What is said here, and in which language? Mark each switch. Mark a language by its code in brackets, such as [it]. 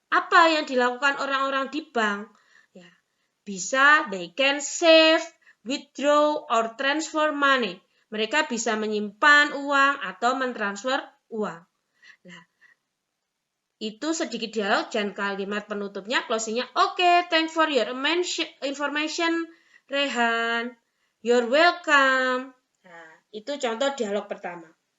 [id] Apa yang dilakukan orang-orang di bank? Ya, bisa [en] they can save, withdraw, or transfer money. [id] Mereka bisa menyimpan uang atau mentransfer uang. Nah, itu sedikit dialog dan kalimat penutupnya, closingnya, [en] okay, thanks for your information, [id] Rehan. [en] You're welcome. [id] Nah, itu contoh dialog pertama.